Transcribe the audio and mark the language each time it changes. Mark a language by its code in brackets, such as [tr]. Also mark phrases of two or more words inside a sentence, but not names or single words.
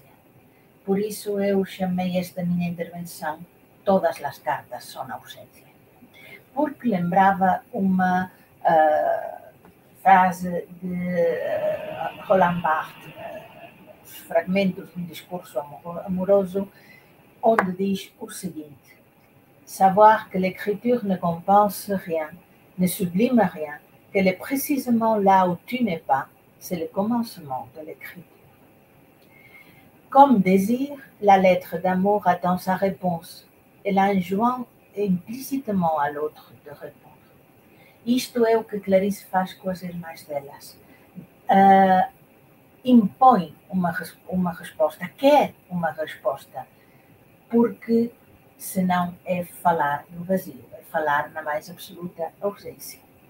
[pt] Por isso eu chamei esta minha intervenção Todas as cartas são ausência. Porque lembrava uma frase de Roland Barthes, os fragmentos de um discurso amoroso, onde diz o seguinte: [fr] savoir que l'écriture ne compense rien, ne sublime rien, qu'elle est précisément là où tu n'es pas, c'est le commencement de l'écriture. Comme désir, la lettre d'amour attend sa réponse. Elle enjoint implicitement à l'autre de répondre. [pt] Isto é o que Clarice faz com as irmãs delas. Impõe uma resposta, quer uma resposta, porque senão é falar no vazio, é falar na mais absoluta ausência.